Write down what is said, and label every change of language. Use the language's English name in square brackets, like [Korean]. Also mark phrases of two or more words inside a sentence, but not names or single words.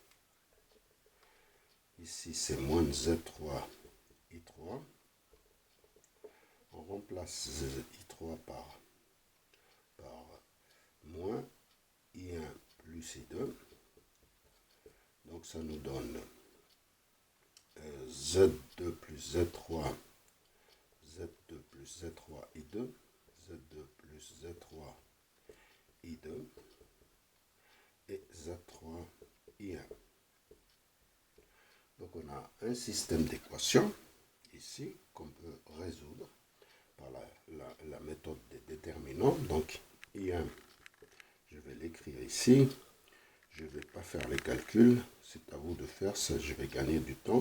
[French] Ici c'est moins Z3 I3. On remplace I3 par moins I1 plus I2. Donc ça nous donne Z2 plus Z3, Z2 plus Z3 I2, Z2 plus Z3 I2 et Z3 I1. Donc on a un système d'équations ici qu'on peut résoudre par la méthode des déterminants. Donc I1, je vais l'écrire ici. Je ne vais pas faire les calculs, c'est à vous de faire ça, je vais gagner du temps.